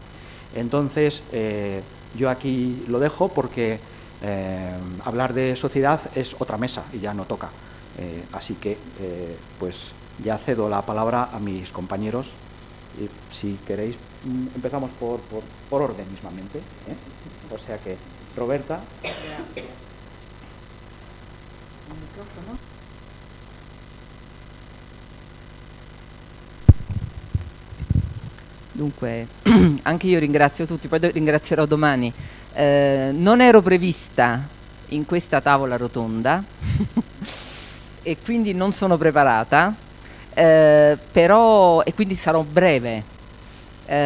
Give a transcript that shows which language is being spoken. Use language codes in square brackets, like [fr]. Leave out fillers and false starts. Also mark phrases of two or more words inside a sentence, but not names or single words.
[es] Entonces, yo aquí lo dejo porque hablar de sociedad es otra mesa y ya no toca. Así que, pues ya cedo la palabra a mis compañeros. Y si queréis, empezamos por orden mismamente, ¿eh? O sea que, Roberta. [it] Un microfono. Dunque, anche io ringrazio tutti, poi ringrazierò domani. Non ero prevista in questa tavola rotonda e quindi non sono preparata, però, e quindi sarò breve, tanto